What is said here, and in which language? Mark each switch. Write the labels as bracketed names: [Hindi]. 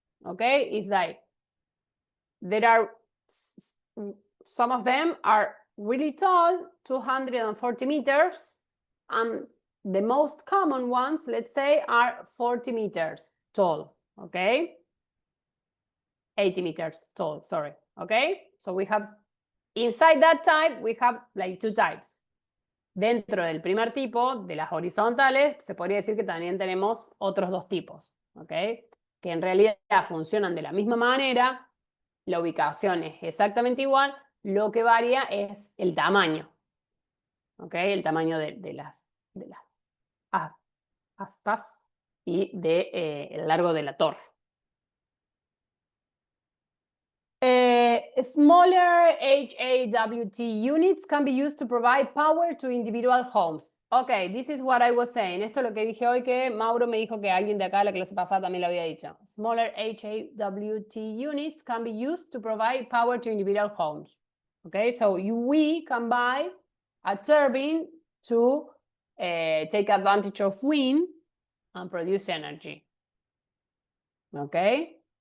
[English] Okay, it's like there are some of them are really tall, 240 meters, and the most common ones, let's say, are 40 meters tall, okay? 80 meters tall, sorry, okay? So we have, inside that type, we have like two types. [Spanish] Dentro del primer tipo, de las horizontales, se podría decir que también tenemos otros dos tipos, okay? Que en realidad funcionan de la misma manera, la ubicación es exactamente igual, lo que varía es el tamaño, okay? El tamaño de las aspas y el largo de la torre. [English] Smaller HAWT units can be used to provide power to individual homes. Okay, this is what I was saying. [Spanish] Esto es lo que dije hoy, que Mauro me dijo que alguien de acá en la clase pasada también lo había dicho. [English] Smaller HAWT units can be used to provide power to individual homes. Okay, so we can buy a turbine to take advantage of wind and produce energy. Okay?